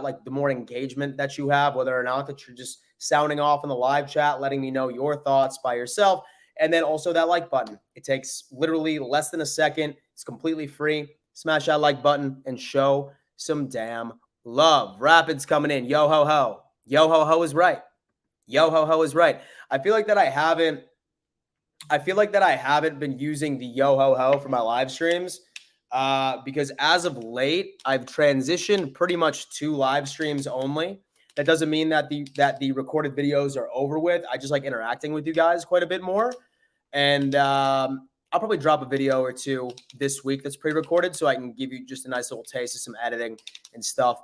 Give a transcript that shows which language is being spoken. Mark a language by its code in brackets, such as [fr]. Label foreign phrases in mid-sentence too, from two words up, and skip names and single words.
[en] Like, the more engagement that you have, whether or not that you're just sounding off in the live chat, letting me know your thoughts by yourself. And then also that like button. It takes literally less than a second. It's completely free. Smash that like button and show some damn love. Rapids coming in. Yo ho ho. Yo ho ho is right. Yo ho ho is right. I feel like that I haven't been using the yo ho ho for my live streams. Because as of late, I've transitioned pretty much to live streams only. That doesn't mean that the recorded videos are over with. I just like interacting with you guys quite a bit more. And I'll probably drop a video or two this week that's pre-recorded so I can give you just a nice little taste of some editing and stuff.